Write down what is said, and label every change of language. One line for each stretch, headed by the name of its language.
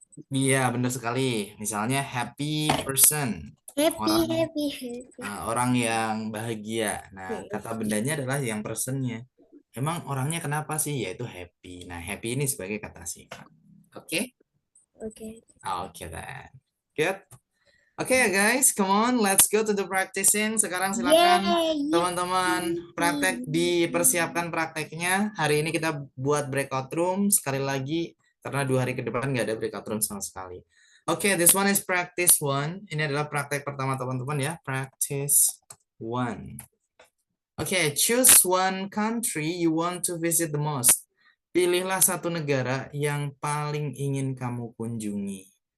Indonesian: Iya, benar sekali. Misalnya happy person.
English: Happy.
Indonesian: Orang yang bahagia. Nah, kata bendanya adalah yang personnya. Emang orangnya kenapa sih? Yaitu happy. Nah, happy ini sebagai kata sifat. Oke? Oke.
English: Oke, then. Good. Oke, guys, come on, let's go to the practicing.
Indonesian: Sekarang silakan teman-teman praktek, dipersiapkan prakteknya. Hari ini kita buat breakout room sekali lagi karena 2 hari ke depan nggak ada breakout room sama sekali.
English: Oke, this one is practice 1.
Indonesian: Ini adalah praktek pertama teman-teman ya, practice 1.
English: Oke, choose one country you want to visit the most.
Indonesian: Pilihlah satu negara yang paling ingin kamu kunjungi.